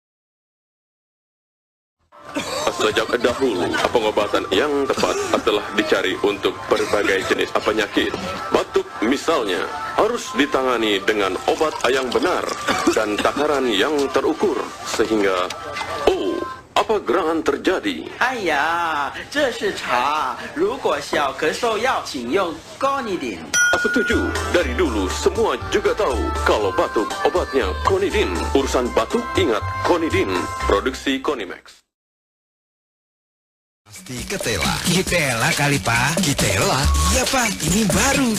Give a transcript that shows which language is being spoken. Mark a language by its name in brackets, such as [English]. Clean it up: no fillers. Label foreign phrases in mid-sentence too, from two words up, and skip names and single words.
[Indonesian] Sejak dahulu, pengobatan yang tepat telah dicari untuk berbagai jenis penyakit. Batuk misalnya, harus ditangani dengan obat yang benar dan takaran yang terukur. Sehingga, apa gerangan terjadi? [Chinese] 哎呀，这是茶。如果小咳嗽药，请用 Conidin。 [Indonesian] Setuju, dari dulu semua juga tahu kalau batuk obatnya Conidin. Urusan batuk ingat Conidin, produksi Conimax. Pasti Ketela. Kitela kali, Pak. Kitela? Iya, Pak. Ini baru.